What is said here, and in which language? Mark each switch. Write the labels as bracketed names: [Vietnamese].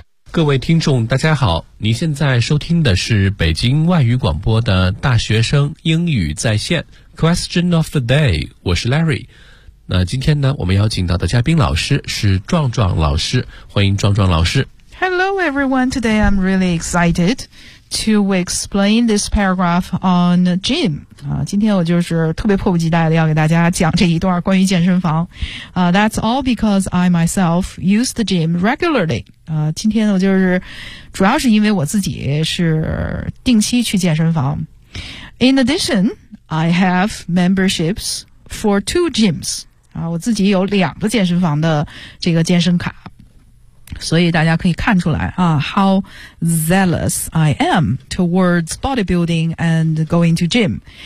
[Chinese] 各位听众大家好，你现在收听的是北京外语广播的大学生英语在线 [English] Question of the day， [Chinese] 我是 Larry。那今天呢，我们邀请到的嘉宾老师是壮壮老师，欢迎壮壮老师。 [English] Hello everyone, today I'm really excited to explain this paragraph on gym. [Chinese] 今天我就是特别迫不及待的要给大家讲这一段关于健身房。 [English] That's all because I myself use the gym regularly. [Chinese] 今天我就是主要是因为我自己是定期去健身房。 [English] In addition, I have memberships for two gyms. [Chinese] 我自己有两个健身房的这个健身卡。所以大家可以看出来啊 [English] ,how zealous I am towards bodybuilding and going to gym.